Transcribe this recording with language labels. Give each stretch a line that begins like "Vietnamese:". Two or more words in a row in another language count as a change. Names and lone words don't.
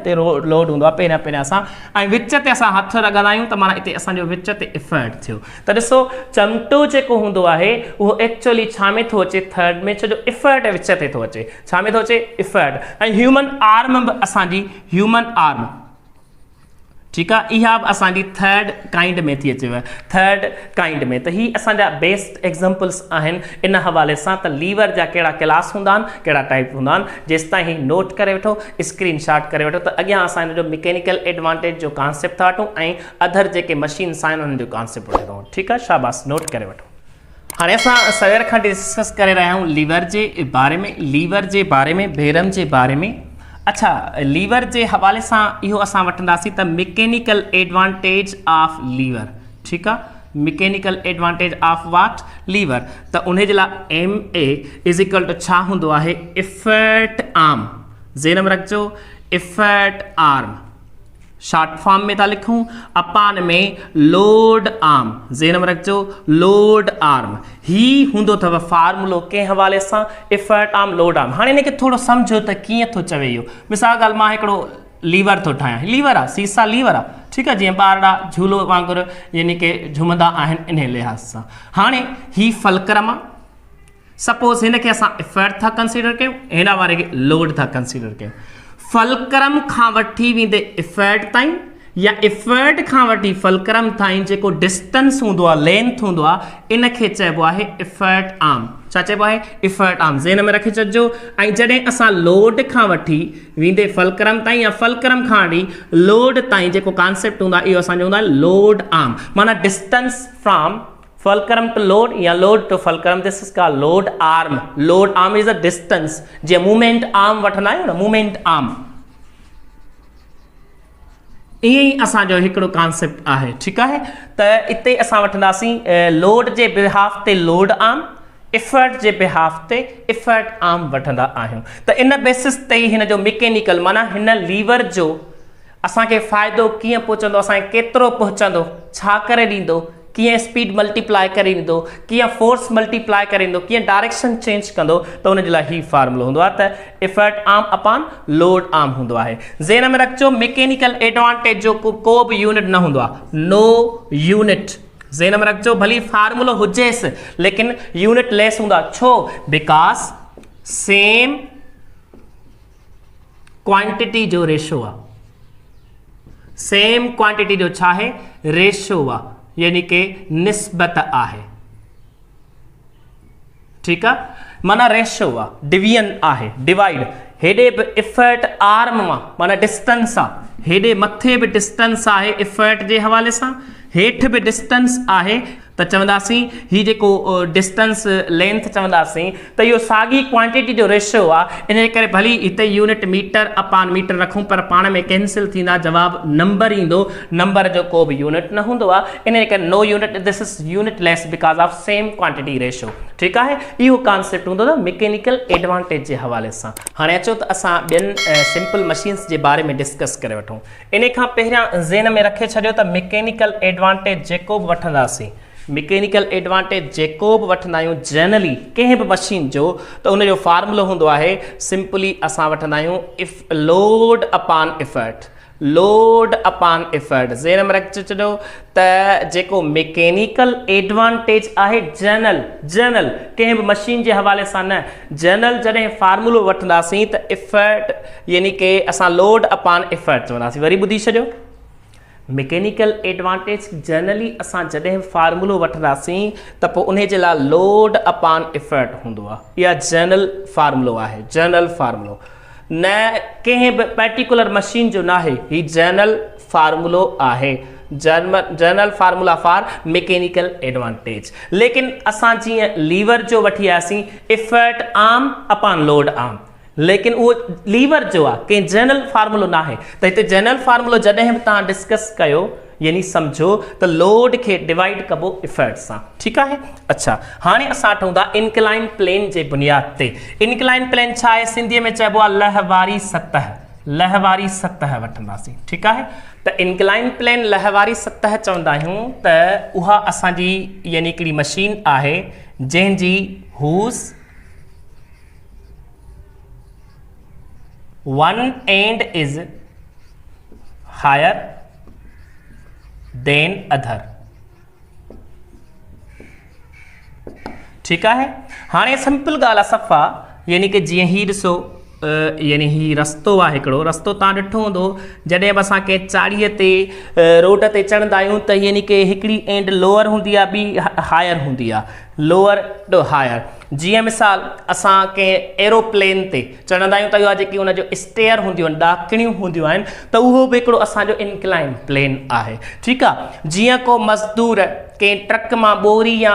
Sindhi: हिते लोड हूंदो आहे पहिरियां असां, ऐं विच ते असां हथ लॻंदा आहियूं, त माना हिते असांजो विच ते इफर्ट थियो। त ॾिसो चमटो जेको हूंदो आहे उहो एक्चुअली छा में थो अचे, थर्ड में, छो जो इफर्ट विच ते थो अचे, छा में थो अचे, इफर्ट। ऐं
English: human arm
Sindhi: बि असांजी
English: human arm,
Hindi: ठीक है।
Sindhi: इहा असांजी थर्ड काइंड में थी अचेव, थर्ड काइंड में। तो ही असांजा
English: best examples
Sindhi: आहिनि इन हवाले सां त लीवर जा कहिड़ा क्लास हूंदा आहिनि, कहिड़ा टाइप हूंदा आहिनि। जेसि ताईं ही नोट करे वठो, स्क्रीनशॉट करे वठो, त अॻियां असां हिन जो
English: mechanical advantage
Sindhi: जो कॉन्सेप्ट था वठूं ऐं अदर जेके मशीन्स आहिनि उन्हनि जो कॉन्सेप्ट वठी था। ठीकु आहे, शाबाश, नोट करे वठो। हाणे असां सवेर खां डिस्कस करे रहिया आहियूं लीवर जे बारे में, लीवर जे बारे में, बेरम जे बारे में। अच्छा, लीवर जे हवाले सां इहो असां वठंदासीं त
English: mechanical advantage of lever.
Sindhi: ठीकु आहे,
English: mechanical advantage of what, lever.
Sindhi: त उन जे लाइ
English: MA is equal to
Sindhi: छा हूंदो आहे,
English: effort arm.
Sindhi: ज़हन में रखिजो,
English: effort arm short form
Sindhi: में था लिखूं, अपान में
English: load arm.
Sindhi: ज़हन में रखिजो,
English: load arm
Sindhi: ही हूंदो अथव फार्मूलो कंहिं हवाले सां,
English: effort arm load arm.
Sindhi: हाणे हिनखे थोरो सम्झो त कीअं थो चवे इहो। मिसाल ॻाल्हि, मां हिकिड़ो लीवर थो ठाहियां, लीवर आहे, सीसा लीवर आहे, ठीकु आहे, जीअं ॿारड़ा झूलो वांगुरु यानी कि झुमंदा आहिनि इन लिहाज़ सां। हाणे ही फलक्रम आहे, सपोज़ हिनखे असां इफर्ट था कंसीडर कयूं, हिन वारे खे लोड था कंसीडर कयूं। फलक्रम खां वठी वेंदे इफर्ट ताईं या इफर्ट खां वठी फलक्रम ताईं जेको डिस्टेंस हूंदो आहे, लेंथ हूंदो आहे, इनखे चइबो आहे
English: effort arm.
Sindhi: छा चइबो आहे,
English: effort arm.
Sindhi: ज़हन में रखी छॾिजो। ऐं जॾहिं असां लोड खां वठी वेंदे फलक्रम ताईं या फलक्रम खां वठी लोड ताईं जेको कॉन्सेप्ट हूंदो आहे, इहो असांजो हूंदो आहे
English: load arm. माना distance from fulcrum to load या load to fulcrum, this is called load arm. Load arm is a distance, जे movement arm
Sindhi: वठंदा आहियूं न,
English: movement arm।
Sindhi: ईअं ई असांजो हिकिड़ो कॉन्सेप्ट आहे। ठीकु आहे, त इते असां वठंदासीं लोड जे बिहाफ ते
English: load arm,
Sindhi: इफर्ट जे बिहाफ ते
English: effort arm
Sindhi: वठंदा आहियूं। त इन बेसिस ते हिन जो मैकेनिकल माना हिन लीवर जो असांखे फ़ाइदो कीअं पहुचंदो, असांखे केतिरो पहुचंदो, छा करे ॾींदो, कीअं
English: speed multiply
Sindhi: करे ॾींदो, कीअं
English: force multiply
Sindhi: करे ॾींदो, कीअं
English: direction change
Sindhi: कंदो, त उन जे लाइ ही फार्मूलो हूंदो आहे त
English: effort arm
Sindhi: अपान
English: load arm
Sindhi: हूंदो आहे। ज़हन में रखिजो,
English: mechanical advantage
Sindhi: जो को बि यूनिट न हूंदो आहे,
English: no unit.
Sindhi: ज़हन में रखिजो, भली फार्मूलो हुजेसि लेकिन
English: unit less
Sindhi: हूंदा। छो?
English: because same quantity
Sindhi: जो रेशो आहे,
English: same quantity
Sindhi: जो छा आहे, रेशो आहे, यानी कि निस्बत आहे। ठीकु आहे, माना रेशो आहे, डिवीजन आहे, डिवाइड। हेॾे बि
English: effort arm
Sindhi: मां माना डिस्टेंस आहे, हेॾे मथे बि डिस्टेंस आहे इफर्ट जे हवाले सां, हेठि बि डिस्टेंस आहे। त चवंदासीं ही जेको
English: distance length
Sindhi: चवंदासीं त इहो साॻी क्वांटिटी जो रेशो आहे। इन करे भली हिते
English: unit meter
Sindhi: अपान मीटर रखूं पर पाण में कैंसिल थींदा, जवाब नंबर ईंदो, नंबर जो को बि यूनिट न हूंदो आहे। इन करे
English: no unit, this is unit less because of same quantity ratio.
Sindhi: ठीकु आहे, इहो कॉन्सेप्ट हूंदो त
English: mechanical advantage
Sindhi: जे हवाले सां। हाणे अचो त असां ॿियनि
English: simple machines
Sindhi: जे बारे में डिस्कस करे वठूं। इन खां पहिरियां ज़हन में रखे छॾियो त
English: mechanical advantage
Sindhi: जेको बि वठंदासीं,
English: mechanical advantage
Sindhi: जेको बि वठंदा आहियूं जनरली कंहिं बि मशीन जो, त उन जो फार्मूलो हूंदो आहे सिंपली असां वठंदा आहियूं
English: if load
Sindhi: अपान इफर्ट, लोड अपान इफर्ट। ज़हन में रखी छॾियो त जेको
English: mechanical advantage
Sindhi: आहे जनरल कंहिं बि मशीन जे हवाले सां न, जनरल जॾहिं फार्मूलो वठंदासीं त इफर्ट यानी कि असां लोड अपान इफर्ट चवंदासीं। वरी ॿुधी छॾियो,
English: mechanical advantage
Sindhi: जनरली असां जॾहिं फार्मूलो वठंदासीं त पोइ उन जे लाइ लोड अपान इफर्ट हूंदो आहे। इहा जनरल फार्मूलो आहे, जनरल फार्मूलो न कंहिं बि
English: particular machine
Sindhi: जो न आहे, ही जनरल फार्मूलो आहे,
English: general formula for mechanical advantage.
Sindhi: लेकिन असां जीअं लीवर जो वठी आयासीं
English: effort arm
Sindhi: अपान
English: load arm,
Sindhi: लेकिन वो लीवर जो आहे कंहिं जनरल फार्मूलो न आहे। त हिते जनरल फार्मूलो जॾहिं बि तव्हां डिस्कस कयो यानी सम्झो त लोड खे डिवाइड कबो इफर्ट सां। ठीकु आहे, अच्छा हाणे असां वठूं था
English: incline plane
Sindhi: जे बुनियाद ते।
English: incline plane
Sindhi: छा आहे, सिंधीअ में चइबो आहे लहवारी सतह, लहवारी सतह वठंदासीं। ठीकु आहे, त
English: incline plane
Sindhi: लहवारी सतह चवंदा आहियूं त उहा असांजी यानी हिकिड़ी मशीन आहे जंहिंजी हूज़
English: one end is higher than other।
Hindi: ठीक है, हाँ
Sindhi: सिंपल गाल सफ़ा यानी कि जी ही ॾिसो यानी ही रस्तो आहे हिकिड़ो रस्तो तव्हां ॾिठो हूंदो जॾहिं बि असां कंहिं चाढ़ीअ ते रोड ते चढ़ंदा आहियूं त यानी कि हिकिड़ी एंड लोअर हूंदी आहे ॿी हायर हूंदी आहे
English: lower to higher
Sindhi: जीअं मिसाल असां कंहिं एरोप्लेन ते चढ़ंदा आहियूं त इहो जेकी हुनजो स्टेयर हूंदियूं आहिनि ॾाकणियूं हूंदियूं आहिनि त उहो बि हिकिड़ो असांजो
English: incline plane
Sindhi: आहे ठीकु आहे जीअं को मज़दूर कंहिं ट्रक मां ॿोरी या